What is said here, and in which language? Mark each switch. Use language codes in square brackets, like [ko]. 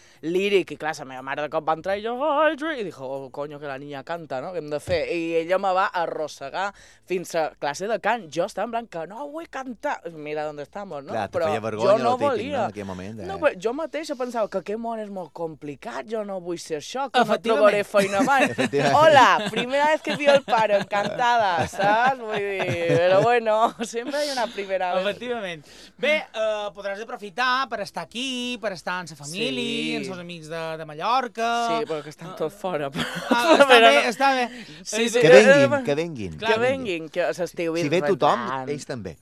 [ca] líric. I clar, la meva mare de cop va entrar i jo... I [es] dijo, oh, coño, que la niña canta, no? [ca] Què hem de fer? I ella me va arrossegar fins a classe de cant. Jo estava en blanc, que no vull cantar. Mira d'on estamos, no? Clar, però feia vergonya, jo no volia. No, en aquell moment, No, però jo mateixa pensava que aquest món és molt complicat, jo no vull ser això, que no trobaré feina mai. [es] Hola, primera vez que vi el pare, encantada, saps? [ca] Vull dir, però bueno, sempre hi ha una primera vegada. Efectivament. Bé, podràs aprofitar per estar aquí, per estar amb la família, sí, amb els amics de Mallorca... Sí, perquè estan tots fora. Està bé. Sí, sí. Que venguin. Clar, que venguin, que s'estiu vindran. Si ve tothom, ells també.